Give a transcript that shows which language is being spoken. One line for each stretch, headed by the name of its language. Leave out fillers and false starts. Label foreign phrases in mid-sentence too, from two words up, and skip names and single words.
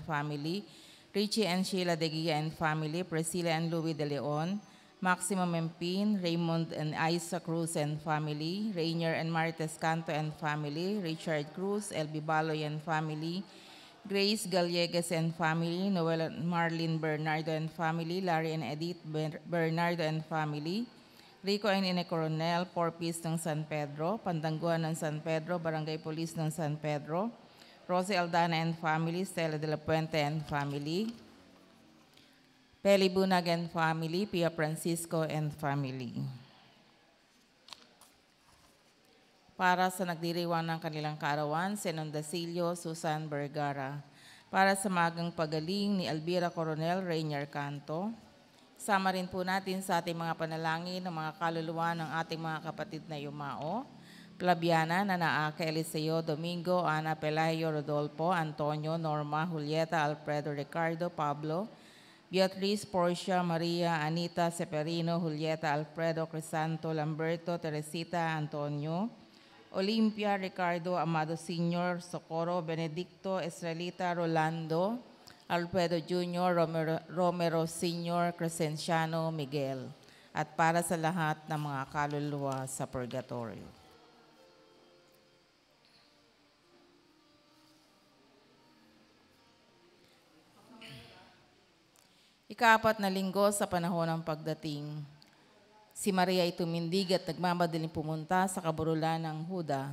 English: family, Richie and Sheila De Guia and family, Priscilla and Louis De Leon, Maximo Mempin, Raymond and Isa Cruz and family, Rainier and Marites Canto and family, Richard Cruz, Elby Baloy and family, Grace Gallegas and family, Noel and Marlene Bernardo and family, Larry and Edith Bernardo and family, Rico and Ine Coronel, Porpis ng San Pedro, Pandangguan ng San Pedro, Barangay Police ng San Pedro, Rosie Aldana and family, Stella de la Puente and family, Peli Bunag and family, Pia Francisco and family.
Filipino: Para sa nagdiriwang ng kanilang kaarawan, Senon Dasilio, Susan Vergara. Para sa magang pagaling ni Elvira Coronel, Rainier Canto. Sama rin po natin sa ating mga panalangin ng mga kaluluwa ng ating mga kapatid na yumao. Flaviana, Nanaake, Eliseo, Domingo, Ana, Pelayo, Rodolfo, Antonio, Norma, Julieta, Alfredo, Ricardo, Pablo, Beatriz, Porcia, Maria, Anita, Severino, Julieta, Alfredo, Crisanto, Lamberto, Teresita, Antonio, Olimpia, Ricardo, Amado Sr., Socorro, Benedicto, Estrelita, Rolando, Alfredo Jr., Romero Sr., Crescenciano, Miguel, at para sa lahat ng mga kaluluwa sa purgatorio. Ika-4 na linggo sa panahon ng pagdating, si Maria ay tumindig at nagmamadaling pumunta sa kaburulan ng Huda.